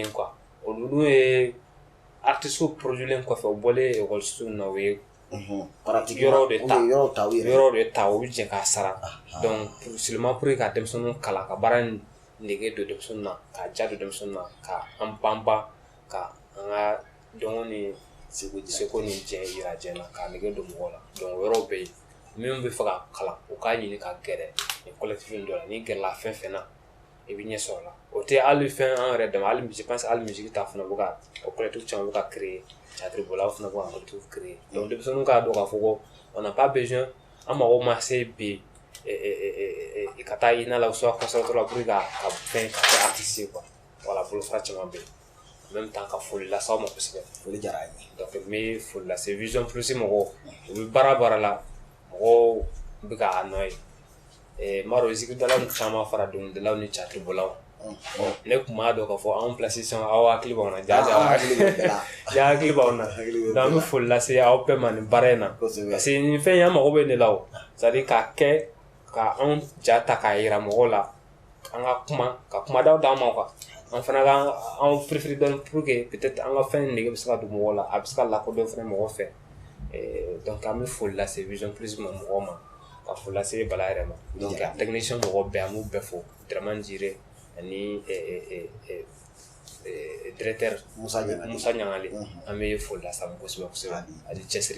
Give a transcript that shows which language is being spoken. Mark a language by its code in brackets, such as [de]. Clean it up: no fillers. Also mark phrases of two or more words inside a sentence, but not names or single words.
[bm] ye quoi olu ye artistes produilen kɔfɛ u bɔlen ekɔlisow na u ye yɔrɔw de ta u bɛ jɛ k'a sara [fr] donc seulement pour [bm] ka denmisɛnninw kalan ka baara nege don denmisɛnninw na ka ja don denmisɛnninw na ka an banban ka an ka dɔnko ni seko ni jɛ yira jɛ na k'a nege don mɔgɔw la donc o yɔrɔw bɛ yen min bɛ fɛ ka kalan o k'a ɲini ka gɛrɛ nin collectif dɔ la ni gɛrɛla fɛn fɛn na i bɛ ɲɛ sɔrɔ la o tɛ hali fɛn an yɛrɛ dama hali [fr] je pense [bm] hali musique ta fana bɛ ka o collectif caman bɛ ka [fr] créer théâtre [bm] bɔlaw fana bɛ ka [fr] collectif créer [bm] donc denmisɛnninw k'a dɔn k'a fɔ ko [fr] on n'a pas besoin [bm] an mago ma se bi ka taa i na la [fr] soit conservatoire [bm] la pour ka fɛn ka kɛ artiste ye [fr] quoi voilà [bm] bolofara caman bɛ yen [fr] en même temps [bm] ka foli las'aw ma kosɛbɛ foli diyara an ye donc n bɛ foli lase Vision Plus mɔgɔw u bɛ baara la mɔgɔw bɛ k'a nɔ ye n b'a dɔn zikidalaw caman fara dɔnkilidalaw ni théâtre bɔlaw ne tun b'a dɔn k'a fɔ anw place sisan aw hakili b'aw na ja hakili b'aw na donc an bɛ foli lase aw bɛɛ ma nin baara in na [fr] parce que [bm] nin fɛn in an mago bɛ ne la o [fr] c'est à dire [bm] k'a kɛ ka anw ja ta k'a yira mɔgɔw la an ka kumadaw d'an ma quoi an fana ka anw firifiri dɔɔni [fr] pour que peut-être [bm] an ka fɛn nege bɛ se ka don mɔgɔw la a bɛ se ka lakodɔn fana mɔgɔ fɛ donc an bɛ foli lase Vision Plus ma mɔgɔw ma ka foli lase Bala yɛrɛ ma donc a technicien mɔgɔw bɛɛ an b'u bɛɛ fo Dramane Jire ani directeur Musa Ɲangali an bɛ foli lase a ma kosɛbɛ a di cɛsiri